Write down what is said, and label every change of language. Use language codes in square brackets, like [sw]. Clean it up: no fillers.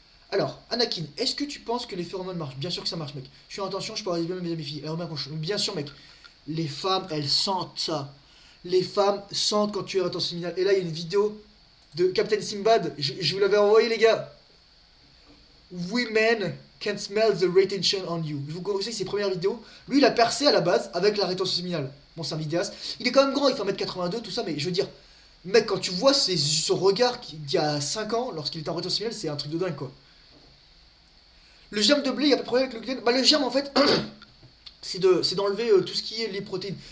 [fr] Alors, Anakin, est-ce que tu penses que les phéromones marchent? Bien sûr que ça marche, mec. Je suis en attention, je peux arriver bien mes filles. Bien sûr, mec. Les femmes, elles sentent ça. Les femmes sentent quand tu es en attention séminale. Et là, il y a une vidéo de Captain Simbad. Je vous l'avais envoyé, les gars. [en] Women can smell the retention on you. [fr] Je vous conseille ses premières vidéos. Lui, il a percé à la base avec la rétention séminale. Bon, c'est un vidéaste. Il est quand même grand, il fait 1m82, tout ça, mais je veux dire, mec, quand tu vois son regard d'il y a 5 ans, lorsqu'il était en rétention séminale, c'est un truc de dingue, quoi. Le germe de blé, il n'y a pas de problème avec le gluten. Bah, le germe, en fait, c'est d'enlever tout ce qui est les protéines.